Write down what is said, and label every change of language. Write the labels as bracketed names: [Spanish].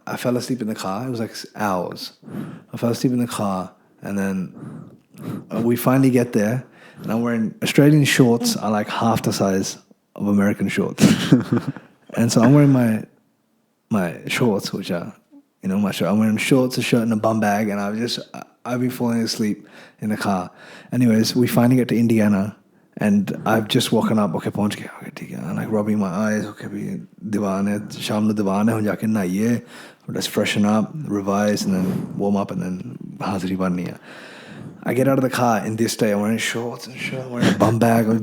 [English] I fell asleep in the car. It was like hours. I fell asleep in the car, and then we finally get there, and I'm wearing Australian shorts are like half the size of American shorts. And so I'm wearing my shorts, which are, my shirt. I'm wearing shorts, a shirt, and a bum bag, and I've been falling asleep in the car. Anyways, we finally get to Indiana, and I've just woken up. [Hindi] Okay, पहुंच गया. [English] Okay, [Hindi] ठीक है. [English] I'm like rubbing my eyes. [Hindi] Okay, भी दीवान है. शाम को दीवान है. हम जाके नहाइए. [English] Let's freshen up, revise, and then warm up, and then [Hindi] हाज़री बननी है. [English] I get out of the car in this day. I'm wearing shorts and shirt. I'm wearing a bum bag.